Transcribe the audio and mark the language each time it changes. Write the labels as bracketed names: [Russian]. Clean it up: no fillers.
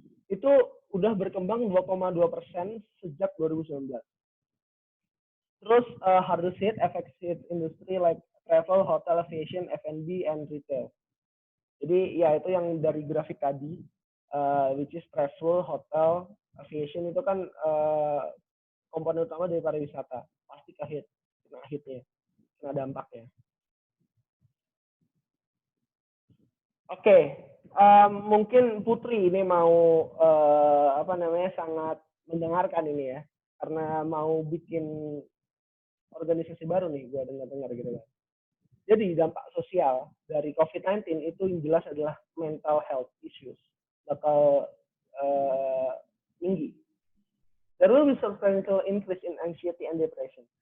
[Indonesian] Itu udah berkembang 2,2% sejak 2019. Terus [English] hardest hit affects industry like travel, hotel, aviation, F&B, and retail. [Indonesian] Jadi ya itu yang dari grafik tadi, [English] which is travel, hotel, aviation [Indonesian] itu kan komponen utama dari pariwisata. Pasti kena hitnya, kena dampaknya. Oke, mungkin Putri ini mau sangat mendengarkan ini ya, karena mau bikin organisasi baru nih, gue dengar gitu kan. Jadi dampak sosial dari COVID-19 itu yang jelas adalah mental health issues bakal tinggi. [English] There will be substantial increase in anxiety and depression.